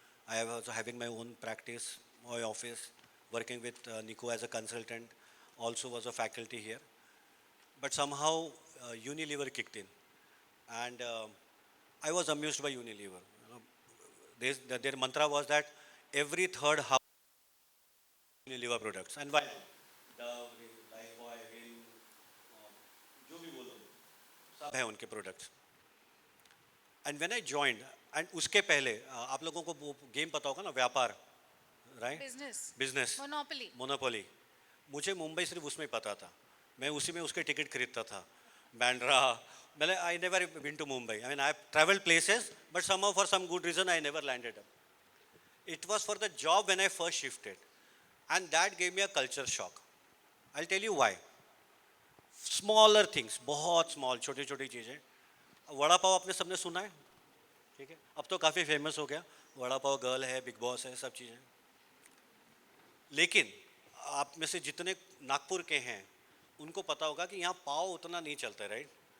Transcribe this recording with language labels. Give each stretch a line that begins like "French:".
English: I was having my own practice, my office, working with Nico as a consultant, also was a faculty here. But somehow Unilever kicked in, and I was amused by Unilever. Their mantra was that every third house Unilever products, and why?
Hindi: Dove, Lifebuoy, Rin, जो भी बोलो, सब है उनके products.
English: And when I joined, and
Hindi: उसके पहले आप लोगों को वो गेम पता होगा ना, व्यापार, right?
English: Business. Business. Monopoly.
Hindi: मुझे मुंबई सिर्फ उसमें ही पता था. मैं उसी में उसके टिकट खरीदता था. बैंड्रा.
English: मैंने I never been to Mumbai. I mean, I have traveled places, but somehow for some good reason I never landed up. It was for the job when I first shifted, and that gave me a culture shock. I'll tell you why. Smaller things,
Hindi: बहुत small, छोटी छोटी चीज़ें. वड़ा पाव आपने सबने सुना है, ठीक है? अब तो काफ़ी फेमस हो गया. वड़ा पाव गर्ल है, बिग बॉस है, सब चीज़ें. लेकिन आप में से जितने नागपुर के हैं उनको पता होगा कि यहाँ पाव उतना नहीं चलता है, राइट?